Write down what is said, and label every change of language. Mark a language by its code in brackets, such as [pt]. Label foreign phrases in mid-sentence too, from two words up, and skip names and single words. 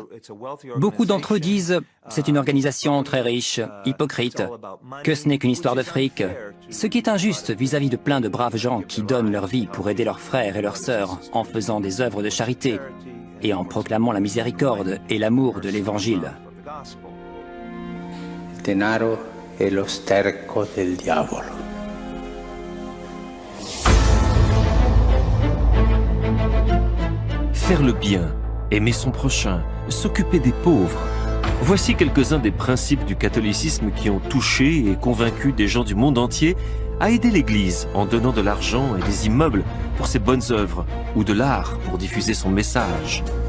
[fr] Beaucoup d'entre eux disent « c'est une organisation très riche, hypocrite, que ce n'est qu'une histoire de fric », ce qui est injuste vis-à-vis de plein de braves gens qui donnent leur vie pour aider leurs frères et leurs sœurs en faisant des œuvres de charité et en proclamant la miséricorde et l'amour de l'Évangile. [it] Denaro è lo sterco del diavolo. [fr] Faire le bien, aimer son prochain, s'occuper des pauvres. Voici quelques-uns des principes du catholicisme qui ont touché et convaincu des gens du monde entier à aider l'Église en donnant de l'argent et des immeubles pour ses bonnes œuvres ou de l'art pour diffuser son message.